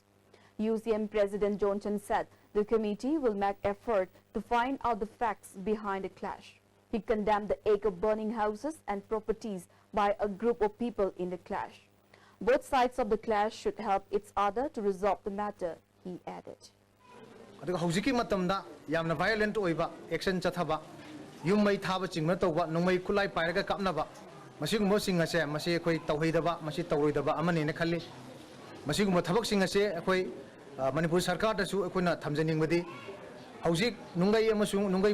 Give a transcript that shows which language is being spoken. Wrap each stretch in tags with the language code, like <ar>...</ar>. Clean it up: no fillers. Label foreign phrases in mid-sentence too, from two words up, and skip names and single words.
<en>UCM President Johnson said the committee will make effort to find out the facts behind the clash. He condemned the ache of burning houses and properties by a group of people in the clash. Both sides of the clash should help each other to resolve the matter, he added.</en> <mni>Hojiki matamda yamna violent oiba action chathaba yum mai thaba chingna tawba nongmai kulai pairaga kapnaba masing mo singa se masi khoi tawhidaba masi tawroidaba amani ne khalli masing mo thabak singa se khoi Manipur sarkar da su khoi na thamjaning badi hojik nungai amasung nungai</mni>